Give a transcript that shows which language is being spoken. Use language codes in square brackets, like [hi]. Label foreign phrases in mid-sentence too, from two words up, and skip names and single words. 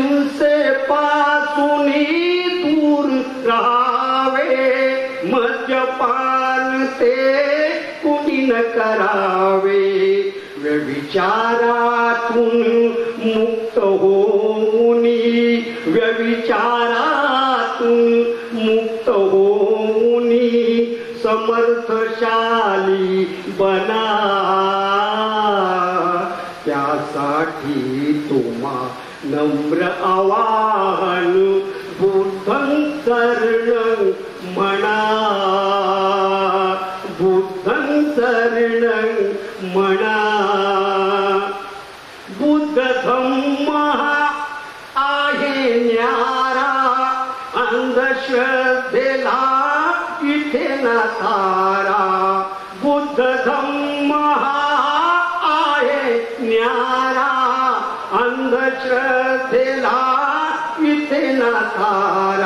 [mr] हिंसेपासून दूर राहावे, स्तन्यपान ते कुणी न करावे, व्यभिचारातून मुक्त होऊनी, व्यभिचारातून मुक्त होऊनी समर्थशाली बना. त्यासाठी तुम्हा नम्र आवाहन [pi] बुद्धं शरणं [mr] म्हणा, [pi] बुद्धं शरणं [mr] म्हणा. बुद्ध धम्म आहे न्यारा, अंधश्रद्धेला इथे ना तारा. बुद्ध धम्म आहे न्यारा, अंधश्रद्धेला इथे ना तारा.